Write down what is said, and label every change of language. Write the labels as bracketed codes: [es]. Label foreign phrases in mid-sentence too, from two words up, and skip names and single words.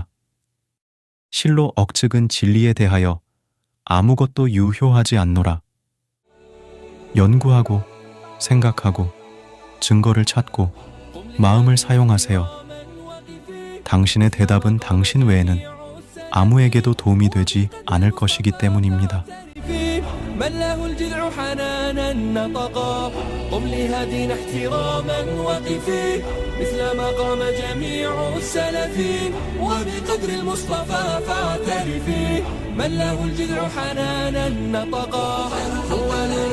[ko] 실로 억측은 진리에 대하여 아무것도 유효하지 않노라. 연구하고 생각하고 증거를 찾고 마음을 사용하세요. 당신의 대답은 당신 외에는 아무에게도 도움이 되지 않을 것이기 때문입니다. [ar] من له الجذع حنانا نطقا قم لهدينا احتراما وقفي مثل ما قام جميع السلفين وبقدر المصطفى فاعترفي من له الجذع حنانا نطقا هو نور